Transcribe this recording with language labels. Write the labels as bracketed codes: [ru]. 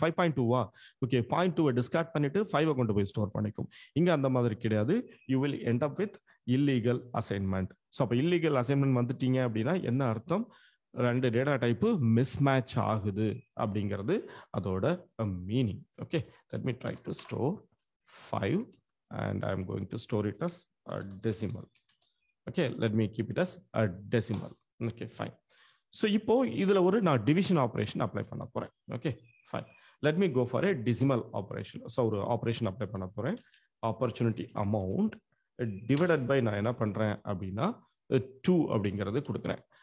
[ta] 5.2 okay, 0.2 Discord பண்ணிட்டு 5 கொண்டு போய் ஸ்டோர் பண்ணிக்கும். இங்க அந்த மாதிரி கிடையாது. [en] You will end up with illegal assignment. So [ta] அப்போ இல்லீகல் அசைன்மெண்ட் வந்துட்டீங்க அப்படின்னா என்ன அர்த்தம்? ரெண்டு டேட்டா டைப்பு மிஸ்மேட்ச் ஆகுது அப்படிங்கிறது அதோட meaning. [en] Okay, let me try to store 5 and I'm going to store it as a decimal. Okay, let me keep it as a decimal. Okay, fine. [ta] So இப்போ இதுல ஒரு நான் டிவிஷன் ஆபரேஷன் அப்ளை பண்ண போறேன். [en] Okay, fine. Let me go for a decimal operation. [ta] So ஒரு operation apply பண்ண போறேன். [en] Opportunity amount divided by [ta] நான் என்ன பண்றேன் அப்படின்னா 2 அப்படிங்கிறது கொடுக்குறேன்.